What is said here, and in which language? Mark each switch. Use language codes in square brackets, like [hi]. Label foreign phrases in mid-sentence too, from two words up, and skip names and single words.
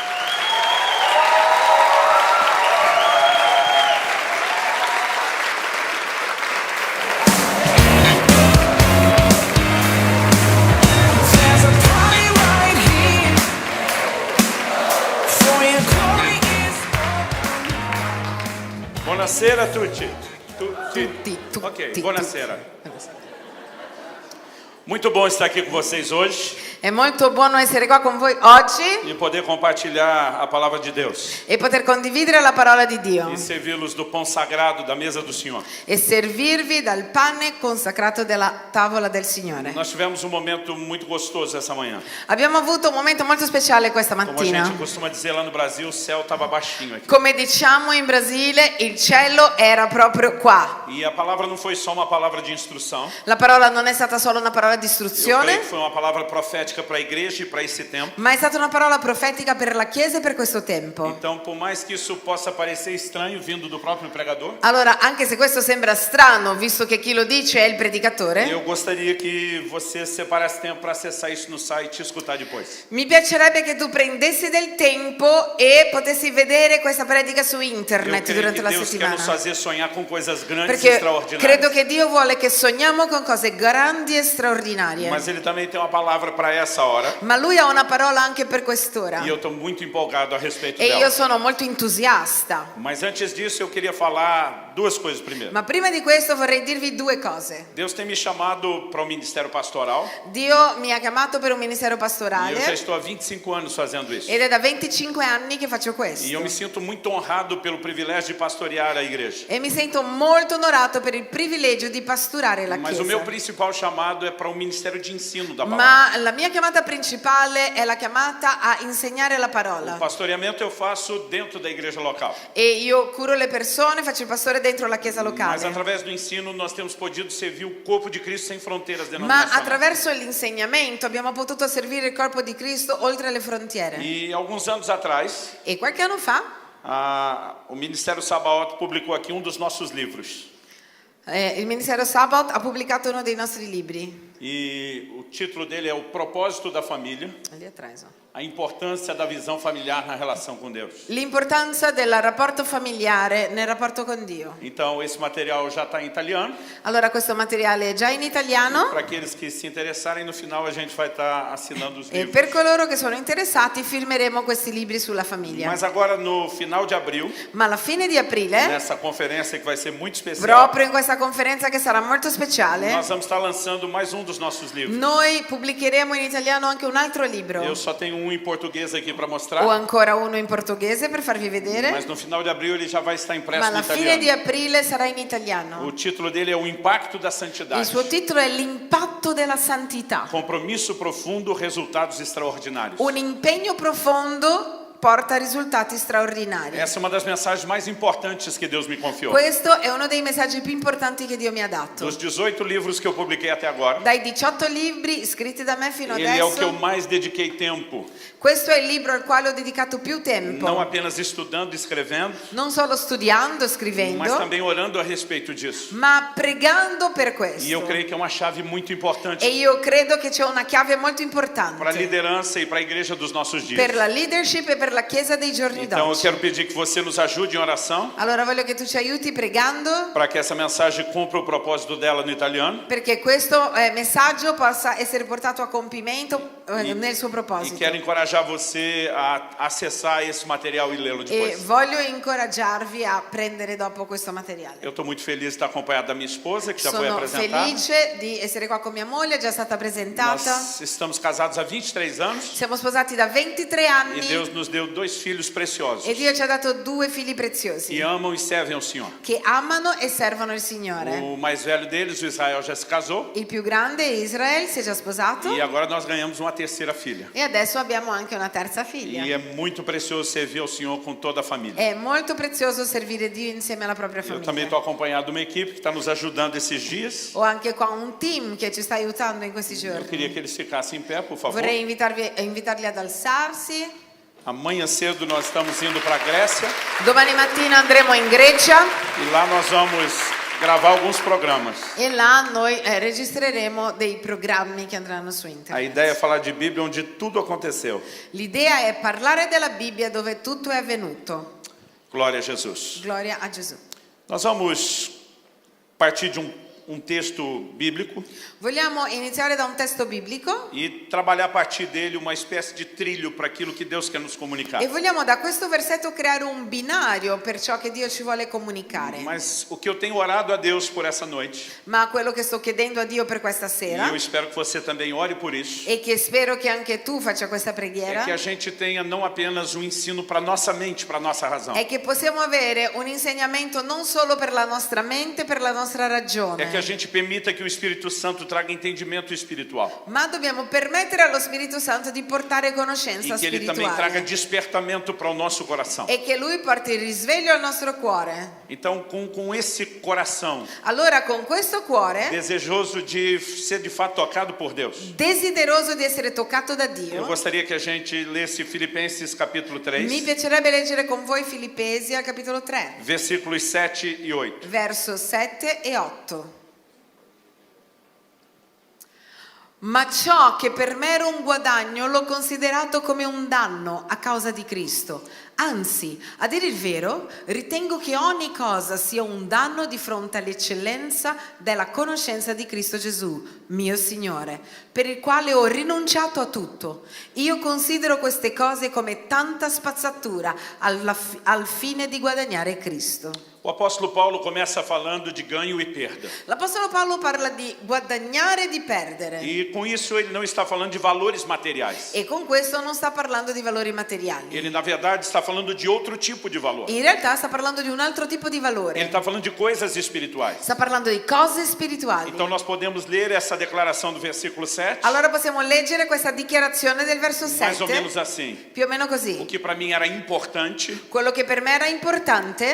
[it] Buonasera a tutti. Tutti. Ok, buonasera. [pt] Muito bom estar aqui com vocês hoje. [it] È molto buono essere qua con voi oggi [pt] E poder compartilhar a palavra de Deus. [it] e poter condividere la parola di Dio [pt] E servi-los do pão sagrado da mesa do Senhor. [it] e servirvi dal pane consacrato della tavola del Signore. [pt] Nós tivemos um momento muito gostoso essa manhã. [it] Abbiamo avuto un momento molto speciale questa [pt] Como a [it] mattina. [pt] gente costuma dizer lá no Brasil, o céu estava baixinho aqui. [it] Come diciamo in Brasile, il cielo era proprio qua. [pt] E a palavra não foi só uma palavra de instrução. [it] La parola non è stata solo una parola di [pt] Eu creio [it] istruzione, [pt] que foi uma palavra profética para a igreja e para esse tempo. [it] ma è stata una parola profetica per la Chiesa e per questo tempo. [pt] Então, por mais que isso possa parecer estranho vindo do próprio pregador, [it] Allora, anche se questo sembra strano, visto che chi lo dice è il predicatore, [pt] eu gostaria que você separasse tempo para acessar isso no site e escutar depois. [it] mi piacerebbe che tu prendessi del tempo e potessi vedere questa predica su [pt] Eu [it] internet [pt] creio [it] durante [pt] que [it] la [pt] Deus quer nos [it] settimana. [pt] fazer sonhar com coisas grandes e [it] Perché [pt] extraordinárias. [it] credo che Dio vuole che sogniamo con cose grandi e straordinarie. [pt] Mas Ele também tem uma palavra para essa hora. [it] Ma Lui ha una parola anche per quest'ora. [pt] E eu estou muito empolgado a respeito [it] E io [pt] dela. [it] sono molto entusiasta. [pt] Mas antes disso, eu queria falar duas coisas primeiro. [it] Ma prima di questo vorrei dirvi 2 cose. [pt] Deus tem me chamado para o ministério pastoral. [it] Dio mi ha chiamato per un ministero [pt] E eu já [it] pastorale [pt] estou há 25 anos fazendo isso. [it] ed è da 25 anni che faccio [pt] E eu [it] questo. [pt] me sinto muito honrado pelo privilégio de pastorear a igreja. [it] E mi sento molto onorato per il privilegio di pasturare la [pt] Mas o meu [it] Chiesa. [pt] principal chamado é para o ministério de ensino da palavra. [it] Ma la mia chiamata principale è la chiamata a insegnare la [pt] O [it] parola. [pt] pastoreamento eu faço dentro da igreja local. [it] E io curo le persone, faccio il pastore dentro la chiesa [pt] Mas [it] locale. [pt] através do ensino nós temos podido servir o corpo de Cristo sem fronteiras [it] Ma [pt] denominacionais. [it] attraverso l'insegnamento abbiamo potuto servire il corpo di Cristo oltre le frontiere. [pt] E alguns anos atrás, [it] E qualche anno fa [pt] o Ministério Sabaoth publicou aqui dos nossos livros. [it] il Ministero Sabbath ha pubblicato uno dei nostri libri. [pt] E o título dele é O Propósito da Família, Lì atrás, ó. a importância da visão familiar na relação com Deus. [it] L'importanza del rapporto familiare nel rapporto con Dio. [pt] Então, esse material já está em italiano. [it] Allora questo materiale è già in italiano [pt] Para aqueles que se interessarem, no final a gente vai estar assinando os [it] e [pt] livros. [it] per coloro che sono interessati firmeremo questi libri sulla famiglia. [pt] Mas agora, no final de abril, [it] Ma alla fine di aprile, [pt] nessa conferência que vai ser muito especial, [it] proprio in questa conferenza che sarà molto speciale, [pt] nós vamos estar lançando mais um dos nossos livros. [it] noi pubblicheremo in italiano anche un altro libro. [pt] Eu só tenho um em português aqui para [it] O [pt] mostrar, [it] ancora uno in portoghese per farvi vedere, [pt] mas no final de abril ele já vai estar [it] ma [pt] impresso no [it] alla fine di [pt] italiano. [it] aprile sarà in italiano. [pt] O título dele é O Impacto da [it] Il [pt] Santidade. [it] suo titolo è L'impatto della santità. [pt] Compromisso profundo, resultados extraordinários. [it] Un impegno profondo porta risultati straordinari. [pt] Essa é uma das mensagens mais importantes que Deus me confiou. [it] Questo è uno dei messaggi più importanti che Dio mi ha dato. [pt] Dos 18 livros que eu publiquei até agora, [it] Dai 18 libri scritti da me fino [pt] ele é o que eu [it] adesso, [pt] mais dediquei tempo, [it] questo è il libro al quale ho dedicato più tempo. [pt] não apenas estudando e escrevendo, [it] Non solo studiando, [pt] mas [it] scrivendo, [pt] também orando a respeito disso. [it] ma pregando per questo. [pt] E eu creio que é uma chave muito importante [it] E io credo che c'è una chiave molto importante [pt] para a lideranza e para a igreja dos nossos dias. [it] per la leadership e per la Chiesa dei giorni [pt] Então eu [it] d'oggi. [pt] quero pedir que você nos ajude em oração [it] Allora voglio che tu ci aiuti pregando [pt] para que essa mensagem cumpra o propósito dela no italiano. [it] perché questo messaggio possa essere portato a compimento nel suo [pt] E [it] proposito. [pt] quero encorajar você a acessar esse material e lê-lo [it] E [pt] depois. [it] voglio incoraggiarvi a prendere dopo questo materiale. [pt] Eu estou muito feliz de estar acompanhado da minha esposa, que já foi [it] Sono [pt] apresentada. [it] felice di essere qua con mia moglie, è già stata presentata. [pt] Nós estamos casados há 23 anos [it] Siamo sposati da 23 [pt] e [it] anni [pt] Deus nos deu 2 filhos preciosos [it] e Dio ci ha dato 2 figli preziosi [pt] que amam e servem ao Senhor. [it] che amano e servono il Signore. [pt] O mais velho deles, o Israel, já se casou [it] Il più grande, Israel, si è già sposato [pt] e agora nós ganhamos uma terceira filha. [it] e adesso abbiamo anche una terza [pt] E [it] figlia. [pt] é muito precioso servir ao Senhor com toda a família. [it] È molto prezioso servire Dio insieme alla propria [pt] Eu também [it] famiglia. [pt] estou acompanhado de uma equipe que está nos ajudando esses dias. [it] Ho anche qua un team che ci sta aiutando in questi [pt] Eu [it] giorni. [pt] queria que eles ficassem em pé, por favor. [it] Vorrei invitarli ad alzarsi. [pt] Amanhã cedo nós estamos indo para a Grécia [it] Domani mattina andremo in Grecia [pt] e lá nós vamos gravar alguns programas. [it] e là noi registreremo dei programmi che andranno su [pt] A [it] internet. [pt] ideia é falar de Bíblia onde tudo aconteceu. [it] L'idea è parlare della Bibbia dove tutto è avvenuto. [pt] Glória a Jesus. [it] Gloria a Gesù. [pt] Nós vamos partir de um texto bíblico [it] Vogliamo iniziare da un testo biblico [pt] e trabalhar a partir dele uma espécie de trilho para aquilo que Deus quer nos comunicar. [it] e vogliamo da questo versetto creare un binario per ciò che Dio ci vuole comunicare. [pt] Mas o que eu tenho orado a Deus por essa noite, [it] Ma quello che sto chiedendo a Dio per questa [pt] e [it] sera [pt] eu espero que você também ore por isso, [it] e che spero che anche tu faccia questa [pt] é [it] preghiera [pt] que a gente tenha não apenas um ensino para nossa mente, para nossa razão. [it] è che possiamo avere un insegnamento non solo per la nostra mente, per la nostra ragione. [pt] É que a gente permita que o Espírito Santo traga entendimento espiritual [it] Ma dobbiamo permettere allo Spirito Santo di portare conoscenza [pt] e que ele também traga [it] spirituale [pt] despertamento para o nosso coração. [it] e che Lui porti il risveglio al nostro cuore. [pt] Então, com esse coração [it] Allora, con questo cuore, [pt] desejoso de ser de fato tocado por Deus, [it] desideroso di essere toccato da [pt] eu [it] Dio, [pt] gostaria que a gente lesse Filipenses capítulo [it] mi [pt] 3, [it] piacerebbe leggere con voi Filippesi al capitolo 3, [pt] versículos 7 e 8. [it] verso 7 e 8. Ma ciò che per me era un guadagno l'ho considerato come un danno a causa di Cristo. Anzi, a dire il vero, ritengo che ogni cosa sia un danno di fronte all'eccellenza della conoscenza di Cristo Gesù, mio Signore, per il quale ho rinunciato a tutto. Io considero queste cose come tanta spazzatura al fine di guadagnare Cristo. [pt] O apóstolo Paulo começa falando de ganho e perda. [it] L'Apostolo Paolo parla di guadagnare e di perdere. [pt] E com isso ele não está falando de valores materiais. [it] E con questo non sta parlando di valori materiali. [pt] Ele, na verdade, está falando de outro tipo de valor. [it] In realtà sta parlando di un altro tipo di [pt] Ele [it] valore. [pt] está falando de coisas espirituais. [it] Sta parlando di cose spirituali. [pt] Então nós podemos ler essa declaração do versículo 7, [it] Allora possiamo leggere questa dichiarazione del verso [pt] mais ou [it] 7, [pt] menos assim. [it] più o meno [pt] O [it] così. [pt] que para mim era importante, [it] Quello che per me era importante